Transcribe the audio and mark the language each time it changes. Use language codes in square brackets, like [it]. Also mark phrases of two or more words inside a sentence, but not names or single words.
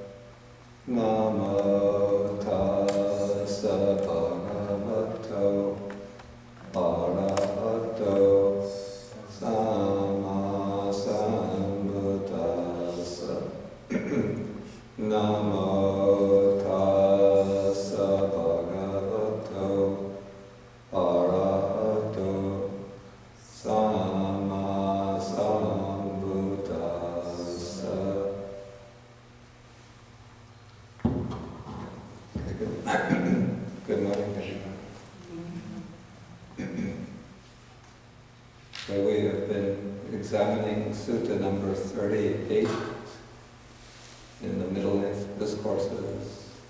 [pi] Namo tassa bhagavato arahato sama sambuddhassa. Namo tassa bhagavato arahato sama sambuddhassa. [en] Good morning, everyone. So we have been examining Sutta number 38 in the Middle Length Discourses.